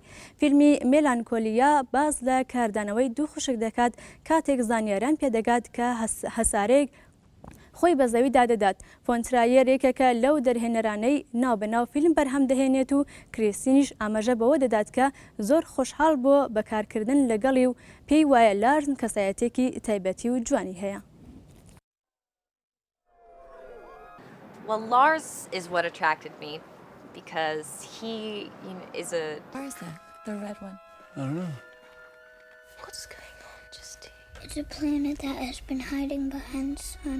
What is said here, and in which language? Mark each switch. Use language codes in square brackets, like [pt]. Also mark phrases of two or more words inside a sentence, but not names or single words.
[ckb] فیلمی مێلانکۆلیا باز لە کاردانەوەی دوو خوشک دەکات کاتێک زانیاران پێدەگات کە هەسارەیەک خۆی بە زەوی دادەدات. فۆنترایەر یەکێکە لەو دەرهێنەرانەی ناوبەناو فیلم بەرهەم دەهێنێت و کریستینیش ئاماژە بەوە دەدات کە زۆر خۆشحاڵ بۆ بەکارکردن لەگەڵی و پێی وایە لارس کەسایەتێکی تایبەتی و جوانی هەیە. [en] Well, Lars is what attracted me because he is a... Where is that? The red one? I don't know. What's going on, Justine? It's a planet that has been hiding behind the sun.